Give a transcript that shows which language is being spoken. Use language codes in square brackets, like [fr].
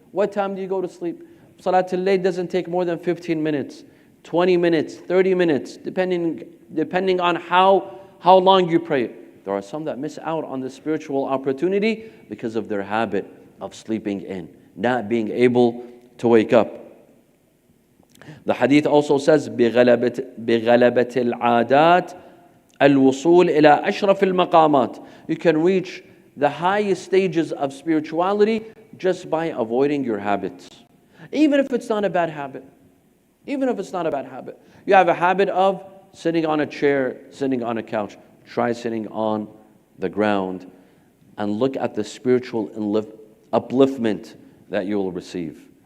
[en] What time do you go to sleep? Salat al-Layl doesn't take more than 15 minutes, 20 minutes, 30 minutes, depending on how long you pray it. There are some that miss out on the spiritual opportunity because of their habit of sleeping in, not being able to wake up. The hadith also says, [ar] بِغَلَبَةِ الْعَادَاتِ الْوُصُولِ إِلَىٰ أَشْرَفِ الْمَقَامَاتِ. [en] You can reach the highest stages of spirituality just by avoiding your habits. Even if it's not a bad habit. Even if it's not a bad habit. You have a habit of sitting on a chair, sitting on a couch. Try sitting on the ground and look at the spiritual upliftment that you will receive.